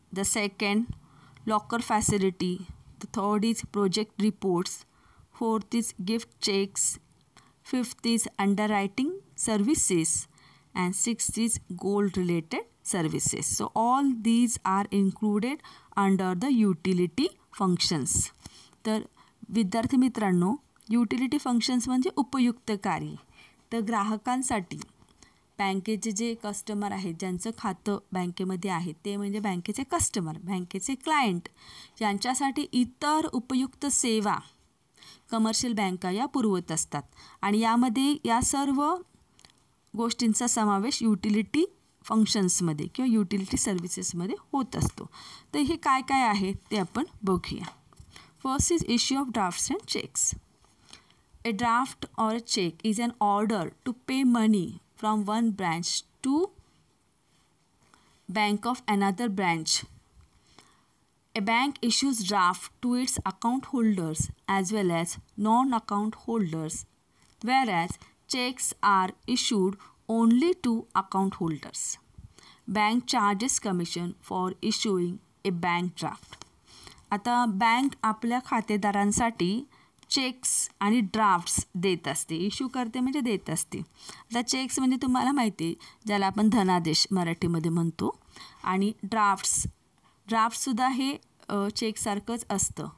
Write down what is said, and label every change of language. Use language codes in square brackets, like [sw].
[en] The second, locker facility. The third is project reports. Fourth is gift checks. Fifth is underwriting services. And sixth is gold related services. So all these are included under the utility functions. [mr] तर विद्यार्थी मित्रांनो, utility functions म्हणजे उपयुक्त कार्य. तर ग्राहकांसाठी बँकेचे जे कस्टमर आहेत, ज्यांचं खातं बँकेमध्ये आहे ते म्हणजे बँकेचे कस्टमर, बँकेचे क्लायंट, यांच्यासाठी इतर उपयुक्त सेवा कमर्शियल बँका या पुरवत असतात. आणि यामध्ये या सर्व गोष्टींचा समावेश युटिलिटी फंक्शन्समध्ये किंवा युटिलिटी सर्व्हिसेसमध्ये होत असतो. तर हे काय काय आहे ते आपण बघूया. [en] First is issue of drafts and cheques. A draft or a check is an order to pay money from one branch to bank of another branch. A bank issues draft to its account holders as well as non-account holders, whereas checks are issued only to account holders. Bank charges commission for issuing a bank draft. [mr] आता bank आपल्या खातेदारांसाठी checks आणि drafts देत असते, issue करते म्हणजे देत असते. आता चेक्स म्हणजे तुम्हाला माहिती आहे, ज्याला आपण धनादेश मराठीमध्ये म्हणतो, आणि ड्राफ्टसुद्धा हे चेकसारखंच असतं.